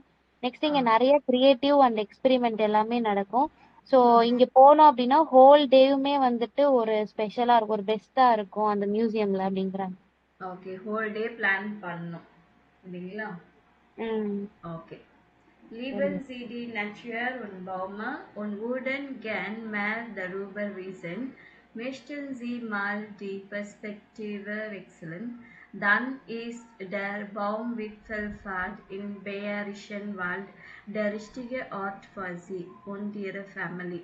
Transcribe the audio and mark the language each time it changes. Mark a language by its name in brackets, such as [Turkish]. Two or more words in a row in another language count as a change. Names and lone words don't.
[Tamil] நெக்ஸ்ட் இங்க நிறைய [English] creative and experiment [Tamil] எல்லாமே நடக்கும். ஸோ இங்க போனோம் அப்படின்னா [English] whole day [Tamil] வந்துட்டு ஒரு ஸ்பெஷலா இருக்கும், ஒரு பெஸ்டா இருக்கும் அந்த மியூசியம்ல அப்படிங்கிறாங்க. ஓகே, [English] whole day plan [Tamil] பண்ணணும் இல்லைங்களா? ம் Okay. சரி. [German] Lieben Sie die Natur und Bäume und würden gern mehr darüber wissen, möchten Sie mal die Perspektive wechseln, dann ist der Baumwipfelpfad im Bayerischen Wald der richtige Ort für Sie und Ihre Family.